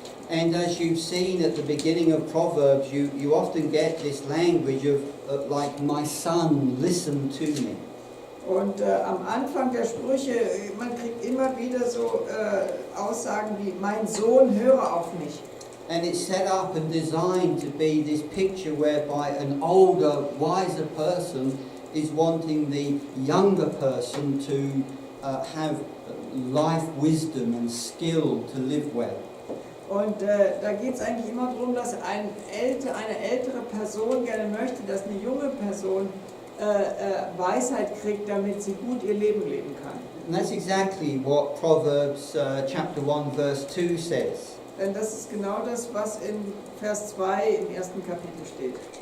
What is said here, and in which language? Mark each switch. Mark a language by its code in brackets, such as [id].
[en] And as you've seen at the beginning of Proverbs, you often get this language of like, my son, listen to me. [de] Und am Anfang der Sprüche, man kriegt immer wieder so Aussagen wie, mein Sohn, höre auf mich. [en] And it's set up and designed to be this picture whereby an older, wiser person is wanting the younger person to have life wisdom and skill to live well. [de] Und da geht es eigentlich immer darum, dass eine ältere Person gerne möchte, dass eine junge Person Weisheit kriegt, damit sie gut ihr Leben leben kann. [en] And that's exactly what Proverbs chapter 1 verse 2 says. [de] Denn das ist genau das, was in Vers 2 im ersten Kapitel steht.